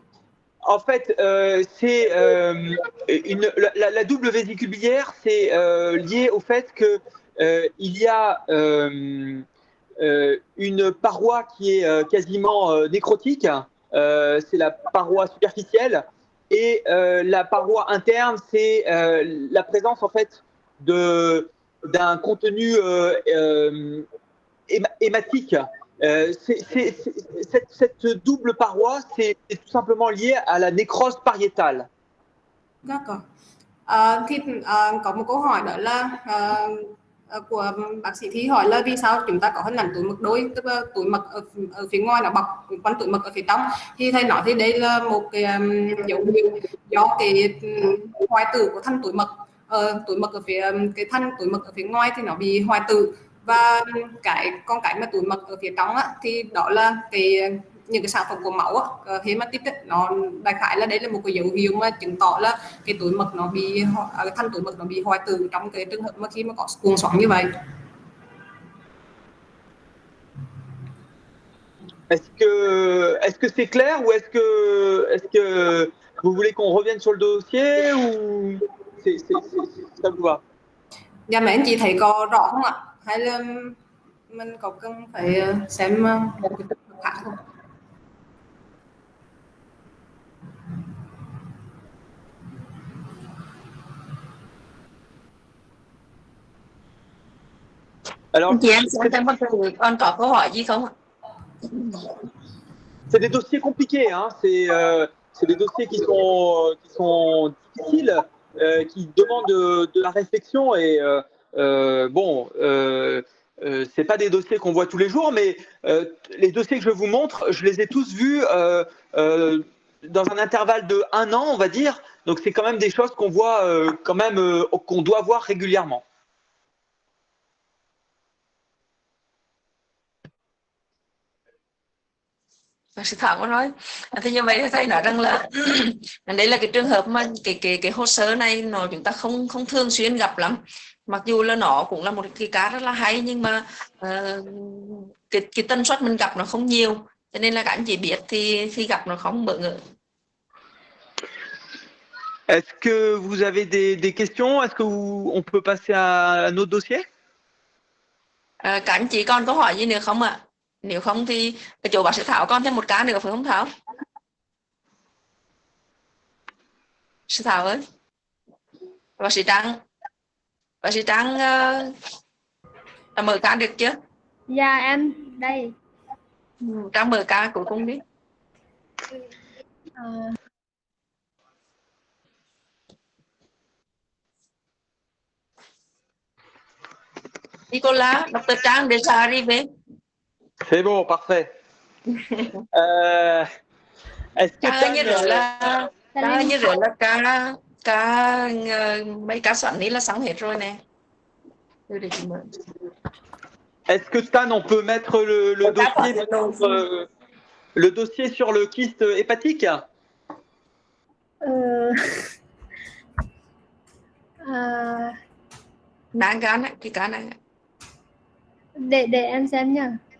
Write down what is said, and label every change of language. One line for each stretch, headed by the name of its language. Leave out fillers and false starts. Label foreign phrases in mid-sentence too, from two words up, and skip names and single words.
French: En fait, c'est la double vésicule biliaire, c'est lié au fait que il y a une paroi qui est quasiment nécrotique, c'est la paroi superficielle, et la paroi interne, c'est la présence en fait d'un contenu hématique. Cette double paroi, c'est tout simplement lié à la nécrose pariétale. D'accord.
Vietnamese: Thì có một câu hỏi đó là của bác sĩ Thi hỏi là vì sao chúng ta có hình ảnh túi mật đôi, tức là túi mật ở phía ngoài nó bọc quanh túi mật ở phía trong. Thì thầy nói thì đây là một cái dấu hiệu do cái hoại tử của thanh túi mật, túi mật ở phía cái thanh túi mật ở phía ngoài thì nó bị hoại tử, và cái mà túi mật ở phía trong á, thì đó là những cái sản phẩm của máu hematite ấy, nó đại khái là đây là một cái dấu hiệu mà chứng tỏ là cái túi mật nó bị thanh túi mật nó bị hoại tử trong cái trường hợp mà khi mà có cuồng xoắn như vậy.
French: Est-ce que c'est clair, ou est-ce que vous voulez qu'on revienne sur le dossier, ou ça vous va?
Vietnamese: Dạ mấy anh chị thấy có rõ không ạ? Hay là mình có cần phải xem một cái trường hợp khác không?
French: Alors,
Vietnamese: Chị em xem xem con có câu hỏi gì không ạ?
French: c'est des dossiers compliqués, hein. C'est des dossiers qui sont difficiles, qui demandent de la réflexion, et c'est pas des dossiers qu'on voit tous les jours, mais les dossiers que je vous montre, je les ai tous vus dans un intervalle de 1 an, on va dire. Donc c'est quand même des choses qu'on voit qu'on doit voir régulièrement.
Vietnamese: Bác sĩ Thảo có nói thì như vậy thầy nói rằng là đây là cái trường hợp mà cái hồ sơ này chúng ta không thường xuyên gặp lắm, mặc dù là nó cũng là một cái cá rất là hay, nhưng mà cái tần suất mình gặp nó không nhiều, cho nên là các anh chị biết thì khi gặp nó không bỡ ngỡ.
French: Est-ce que vous avez des questions? Est-ce que on peut passer à notre dossier?
Vietnamese: Các anh chị còn câu hỏi gì nữa không ạ? Nếu không thì cái chỗ bác sĩ Thảo còn thêm một cá nữa phải không Thảo? Sư Thảo ơi, bác sĩ Trang đã mở cá được chưa? Dạ em đây. Trang mở cá cuối cùng đi. Nicolas, Dr.
French: Trang déjà arrivé. C'est bon, parfait. Est-ce que
Vietnamese: Trang như rửa là mấy cá sẵn đi là xong hết rồi nè.
French: Est-ce que Stan, on peut mettre le dossier sur le kyste hépatique?
Vietnamese: Nang cá này, cái cá này. Để em xem nha.